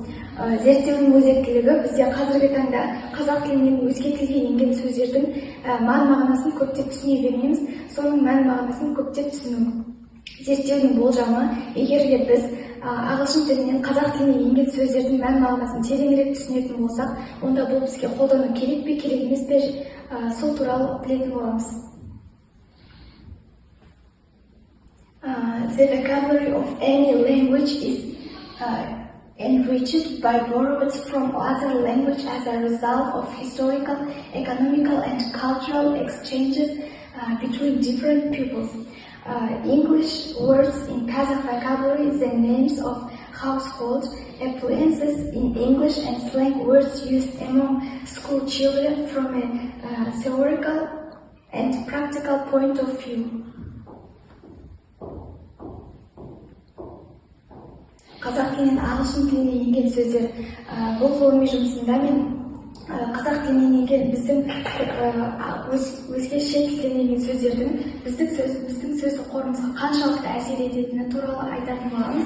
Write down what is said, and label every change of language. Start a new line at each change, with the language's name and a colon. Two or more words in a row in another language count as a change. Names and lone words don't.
Kazakh: Зерттеудің өзектілігі бізде қазіргі таңда қазақ тілінен өзге тілге енген сөздердің мән-мағынасын көптеп түсіне бермейміз, соның мән-мағынасын көптеп түсіну. Зерттеудің болжамы, егер біз ағылшын тілінен қазақ тіліне енген сөздердің мән-мағынасын тереңірек түсінетін болсақ, онда бұл бізге қолдану керек пе, керек емес пе, сол туралы білетін боламыз.
English: The vocabulary of any language is enriched by borrowed from other language as a result of historical, economical, and cultural exchanges between different peoples. English words in Kazakh vocabulary is the names of household appliances in English and slang words used among school children from a theoretical and practical point of view.
Kazakh: Қазақ тілінен ағылшын тіліне енген сөздер. Бұл ғылыми жұмысында мен қазақ тілінен енген біздің өзге шет тілден енген сөздердің біздің сөз қорымызға қаншалықты әсер ететіні туралы айтатын боламыз.